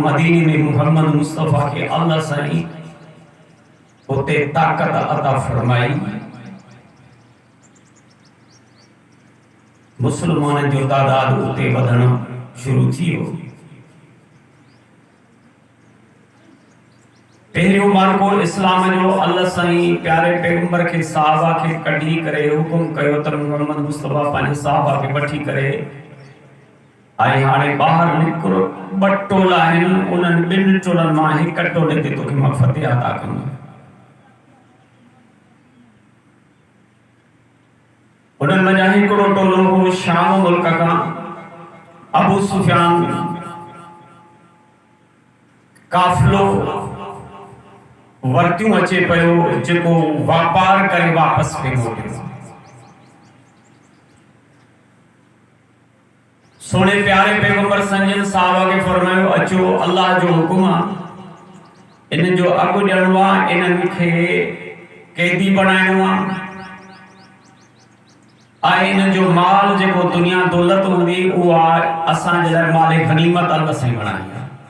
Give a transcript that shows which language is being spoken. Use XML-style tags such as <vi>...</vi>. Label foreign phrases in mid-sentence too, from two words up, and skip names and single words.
<sd>मदीने में मोहम्मद मुस्तफ़ा के अल्लाह साईं उते ताक़त अता फरमाई। मुसलमान जो तादाद उते वधण शुरू थी हो। पहिरियों मार्को इस्लाम जो अल्लाह साईं प्यारे पैगंबर के साहबा के कढी करे हुकुम कयो त मोहम्मद मुस्तफ़ा पंहिंजे साहबा के वठी करे आई हाणे ॿाहिरि निकिरो। 2 टोला आहिनि, उन्हनि 2 टोलनि मां हिक टोले ते तोखे मां फतेह अता कंदुमि। उन्हनि मंझां हिकिड़ो टोलो हो शाम मुल्क खां अबू सुफियान काफ़िलो वर्तियों अचे पियो जेको वापार करे वापस पे मोटे। सोने प्यारे पैगंबर संजन साहबा के फरमायो अचो अल्लाह जो हुकुम आहे, इन जो अगु ॾियणो आहे, इन्हनि खे कैदी बनाइणो आहे। इन जो माल जेको दुनिया दौलत हूंदी उहा असांजे लाइ माले गनीमत अल्लाह साईं बणाई आहे।</sd>